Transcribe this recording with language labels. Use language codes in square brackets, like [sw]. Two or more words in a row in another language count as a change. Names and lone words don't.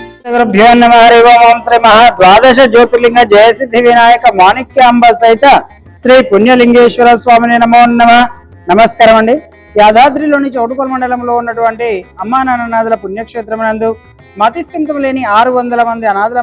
[sa] गुरुभ्यो नमः। हरि ओम श्री महाद्वादश ज्योतिर्लिंग जयसिद्धि विनायक माणिक्यांब सहित श्री पुण्यलिङ्गेश्वर स्वामिनि नमो नमः. [te] నమస్కారం అండి. యాదాద్రిలోని చౌటుపల్ మండలంలో ఉన్నటువంటి అమ్మా నాన్ననాథుల పుణ్యక్షేత్రమునందు మతిస్థిమితం లేని 600 మంది అనాథుల